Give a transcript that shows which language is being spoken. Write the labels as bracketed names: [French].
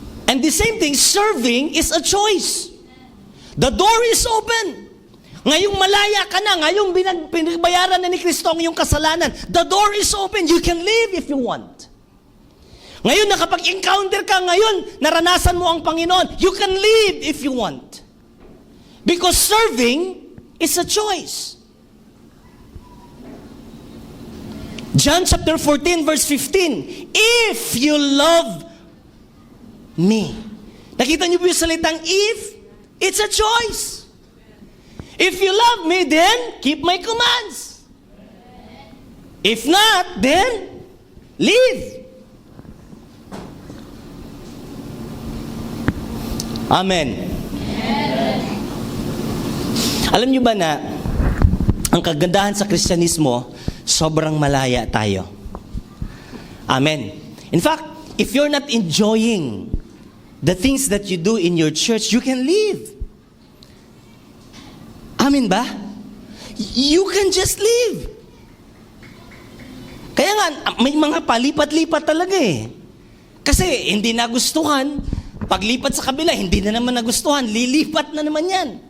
[English] And the same thing, serving is a choice. The door is open. [Filipino] Ngayong malaya ka na, ngayong pinagbayaran na ni Kristo ang iyong kasalanan, [English] the door is open. You can leave if you want. [Filipino] Ngayon, nakapag-encounter ka ngayon, naranasan mo ang Panginoon, [English] you can leave if you want. Because serving is a choice. John chapter 14 verse 15, if you love me. [Filipino] Nakita niyo po yung salitang if? [English] It's a choice. If you love me, then keep my commands. If not, then leave. Amen. [Filipino] Alam niyo ba na ang kagandahan sa Kristyanismo, sobrang malaya tayo. Amen. [English] In fact, if you're not enjoying the things that you do in your church, you can leave. Amen ba? You can just leave. [Filipino] Kaya nga, may mga palipat-lipat talaga eh. Kasi hindi nagustuhan, paglipat sa kabila, hindi na naman nagustuhan, lilipat na naman yan.